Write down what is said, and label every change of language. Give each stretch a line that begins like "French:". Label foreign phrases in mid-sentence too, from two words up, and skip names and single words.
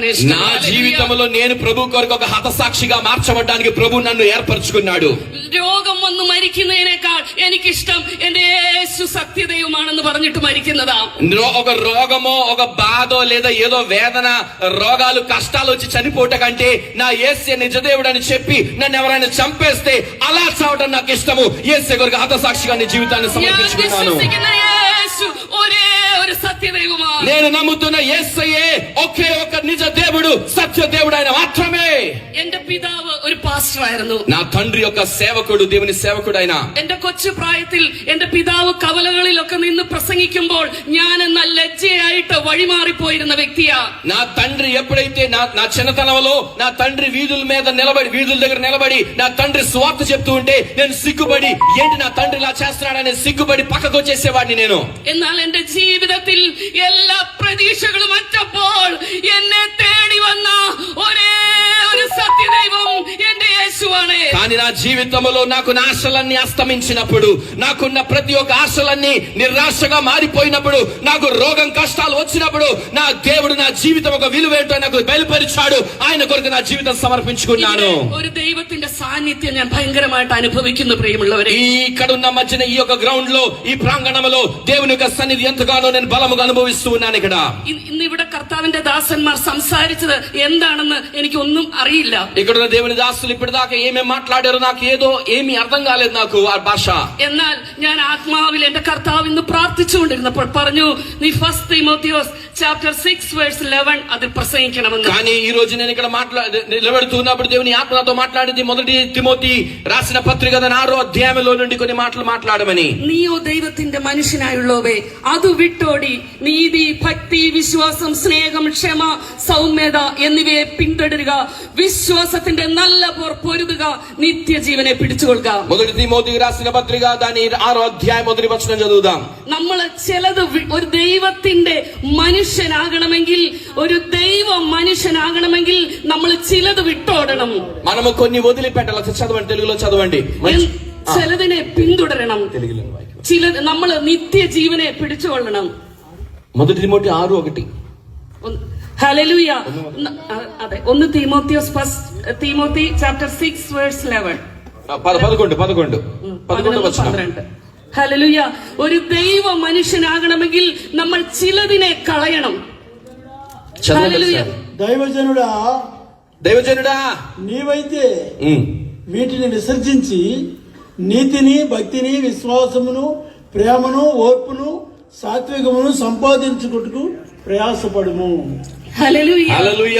Telugu: నా జీవితంలో నేను ప్రభు కొరకు ఒక హతసాక్షిగా మార్చబడడానికి ప్రభు నన్ను ఏర్పరచుకున్నాడు.
Malayalam: രോഗം വന്ന് മരിക്കുന്നതിനേക്കാൾ എനിക്കിഷ്ടം എന്റെ യേശു സത്യദൈവമാണെന്ന് പറഞ്ഞിട്ട് മരിക്കുന്നതാ.
Telugu: ఒక రోగమో ఒక బాధో లేదా ఏదో వేదన, రోగాలు, కష్టాలు వచ్చి చనిపోవట కంటే నా యేసే నిజదేవుడు అని చెప్పి నన్ను ఎవరైనా చంపేస్తే అలా చావడం నాకు ఇష్టము. యేసే కొరకు హతసాక్షిగా నీ జీవితాన్ని
Malayalam: ഞാൻ
Telugu: సమర్పించుకున్నాను.
Malayalam: വിശ്വസിക്കുന്ന യേശു ഒരേ ഒരു സത്യദൈവമാണ്.
Telugu: నేను నమ్ముతున్న యేసయ్యే ఒకే ఒక నిజ దేవుడు, సత్య దేవుడు ఆయన మాత్రమే.
Malayalam: എന്റെ പിതാവ് ഒരു പാസ്റ്റർ ആയിരുന്നു.
Telugu: నా తండ్రి యొక్క సేవకుడు, దేవుని సేవకుడు ఆయన.
Malayalam: എന്റെ കൊച്ചു പ്രായത്തിൽ എന്റെ പിതാവ് കവലകളിലൊക്കെ നിന്ന് പ്രസംഗിക്കുമ്പോൾ ഞാൻ എന്ന ലജ്ജയായിട്ട് വഴിമാറിപ്പോയിരുന്ന വ്യക്തിയാ.
Telugu: నా తండ్రి ఎప్పుడైతే నా చిన్నతనంలో నా తండ్రి వీధుల దగ్గర నిలబడి నా తండ్రి స్వార్థ చెప్తూ ఉంటే నేను సిగ్గుపడి, ఏంటి నా తండ్రి ఇలా చేస్తున్నాడని సిగ్గుపడి పక్కకు వచ్చేసేవాడిని నేను. എന്നാൽ എന്റെ ജീവിതത്തിൽ എല്ലാ പ്രതീക്ഷകളും അറ്റപ്പോൾ എന്നെ തേടി വന്ന ഒരേ ഒരു സത്യദൈവം എന്റെ യേശുവാണ്. కానీ నా జీవితంలో నాకు నా ఆశలన్నీ అస్తమించినప్పుడు, నాకున్న ప్రతి ఒక్క ఆశలన్నీ నిరాశగా మారిపోయినప్పుడు, నాకు రోగం, కష్టాలు వచ్చినప్పుడు నా దేవుడు నా జీవితం ఒక విలువేంటో నాకు బయలుపరిచాడు. ఆయన కొరకు నా జీవితం సమర్పించుకున్నాను.
Malayalam: ഒരു ദൈവത്തിന്റെ സാന്നിധ്യം ഞാൻ ഭയങ്കരമായിട്ട് അനുഭവിക്കുന്നു പ്രിയമുള്ളവരെ.
Telugu: ఈ ఇక్కడ ఉన్న మధ్యన ఈ యొక్క గ్రౌండ్ లో, ఈ ప్రాంగణంలో దేవుని యొక్క సన్నిధి ఎంతగానో నేను బలముగా అనుభవిస్తూ ఉన్నాను. ఇక్కడ
Malayalam: ഇന്ന് ഇവിടെ കർത്താവിന്റെ ദാസന്മാർ സംസാരിച്ചത് എന്താണെന്ന് എനിക്കൊന്നും അറിയില്ല.
Telugu: ఇక్కడ ఉన్న దేవుని దాసులు ఇప్పటిదాకా ఏమేమి మాట్లాడారో నాకు ఏమీ అర్థం కాలేదు నాకు ఆ భాష.
Malayalam: എന്നാൽ ഞാൻ ആത്മാവിൽ എന്റെ കർത്താവ് ഇന്ന് പ്രാർത്ഥിച്ചുകൊണ്ടിരുന്നപ്പോൾ പറഞ്ഞു, നീ 1 തിമോത്തിയോസ്
English: chapter 6 verse 11
Malayalam: അതിൽ പ്രസംഗിക്കണമെന്ന്.
Telugu: కానీ ఈ రోజు నేను ఇక్కడ నిలబెడుతున్నప్పుడు దేవుని ఆత్మతో మాట్లాడింది 1 తిమోతి రాసిన పత్రిక 6వ అధ్యాయంలో నుండి కొన్ని మాటలు మాట్లాడమని.
Malayalam: നീയോ ദൈവത്തിന്റെ മനുഷ്യനായുള്ളവേ, അത് വിട്ടോടി നീതി, ഭക്തി, വിശ്വാസം, സ്നേഹം, ക്ഷമ, സൗമ്യത എന്നിവയെ പിന്തുടരുക. വിശ്വാസത്തിന്റെ നല്ല പോർ പൊരുതുക. നിത്യജീവനെ പിടിച്ചുകൊള്ളുക.
Telugu: 1 తిమోతికి రాసిన పత్రిక దాని 6వ అధ్యాయం 1వ వచనం చదువుదాం.
Malayalam: നമ്മൾ ചിലത് ഒരു ദൈവത്തിന്റെ മനുഷ്യ മനുഷ്യനാകണമെങ്കിൽ, ഒരു ദൈവ മനുഷ്യനാകണമെങ്കിൽ നമ്മൾ ചിലത് വിട്ടോടണം,
Telugu: మనము కొన్ని వదిలిపెట్టాలి. చదవండి, తెలుగులో చదవండి.
Malayalam: ചിലതിനെ പിന്തുടരണം,
Telugu: తెలుగులో వాక్యం.
Malayalam: ചിലത് നമ്മൾ നിത്യജീവനെ പിടിച്ചുകൊള്ളണം.
Telugu: 1 తిమోతి 6:1.
Malayalam: ഹല്ലേലൂയ. അതെ, 1 തിമോത്തി
English: chapter 6 verse 11.
Malayalam: 11 വചനം. ഹല്ലേലൂയ. ഒരു ദൈവ മനുഷ്യനാകണമെങ്കിൽ നമ്മൾ ചിലതിനെ കളയണം. ഹല്ലേലൂയ.
Telugu: దైవజనుడా నీవైతే వీటిని విసర్జించి నీతిని, భక్తిని, విశ్వాసమును, ప్రేమను, ఓర్పును, సాత్వికమును సంపాదించుకుంటూ ప్రయాసపడుము.
Malayalam: ഹല്ലേലൂയ.
Telugu: హల్లెలూయా.